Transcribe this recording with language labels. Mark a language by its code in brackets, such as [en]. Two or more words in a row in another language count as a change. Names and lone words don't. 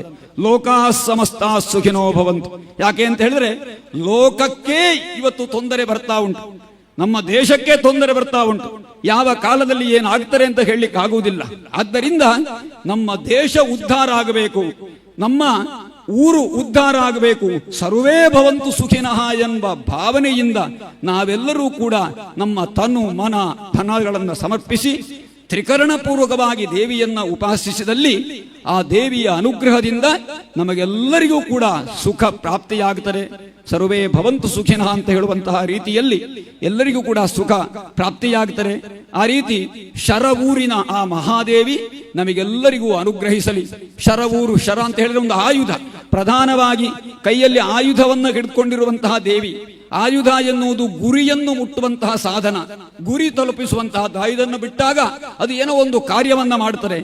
[sa] ಲೋಕಾ ಸಮಸ್ತ ಸುಖಿನೋ ಭವಂತು. [kn] ಯಾಕೆ ಅಂತ ಹೇಳಿದ್ರೆ ಲೋಕಕ್ಕೆ ಇವತ್ತು ತೊಂದರೆ ಬರ್ತಾ ಉಂಟು, ನಮ್ಮ ದೇಶಕ್ಕೆ ತೊಂದರೆ ಬರ್ತಾ ಉಂಟು. ಯಾವ ಕಾಲದಲ್ಲಿ ಏನಾಗ್ತಾರೆ ಅಂತ ಹೇಳಲಿಕ್ಕೆ ಆಗುವುದಿಲ್ಲ. ಆದ್ದರಿಂದ ನಮ್ಮ ದೇಶ ಉದ್ಧಾರ ಆಗಬೇಕು, ನಮ್ಮ ಊರು ಉದ್ಧಾರ ಆಗಬೇಕು. [sa] ಸರ್ವೇ ಭವಂತು ಸುಖಿನಃ [kn] ಎಂಬ ಭಾವನೆಯಿಂದ ನಾವೆಲ್ಲರೂ ಕೂಡ ನಮ್ಮ ತನು ಮನ ಧನಗಳನ್ನು ಸಮರ್ಪಿಸಿ ತ್ರಿಕರಣಪೂರ್ವಕವಾಗಿ ದೇವಿಯನ್ನ ಉಪಾಸಿಸಿದಲ್ಲಿ ಆ ದೇವಿಯ ಅನುಗ್ರಹದಿಂದ ನಮಗೆಲ್ಲರಿಗೂ ಕೂಡ ಸುಖ ಪ್ರಾಪ್ತಿಯಾಗುತ್ತದೆ. [sa] ಸರ್ವೇ ಭವಂತು ಸುಖಿನಃ [kn] ಅಂತ ಹೇಳುವಂತಹ ರೀತಿಯಲ್ಲಿ ಎಲ್ಲರಿಗೂ ಕೂಡ ಸುಖ ಪ್ರಾಪ್ತಿಯಾಗುತ್ತದೆ. ಆ ರೀತಿ ಶರವೂರಿನ ಆ ಮಹಾದೇವಿ ನಮಗೆಲ್ಲರಿಗೂ ಅನುಗ್ರಹಿಸಲಿ. ಶರವೂರು, ಶರ ಅಂತ ಹೇಳಿದ್ರೆ ಒಂದು ಆಯುಧ, ಪ್ರಧಾನವಾಗಿ ಕೈಯಲ್ಲಿ ಆಯುಧವನ್ನು ಹಿಡಿದುಕೊಂಡಿರುವಂತಹ ದೇವಿ. ಆಯುಧ ಎನ್ನುವುದು ಗುರಿಯನ್ನು ಮುಟ್ಟುವಂತಹ ಸಾಧನ, ಗುರಿ ತಲುಪಿಸುವಂತಹ ಇದನ್ನು ಬಿಟ್ಟಾಗ ಅದು ಏನೋ ಒಂದು ಕಾರ್ಯವನ್ನ ಮಾಡುತ್ತದೆ.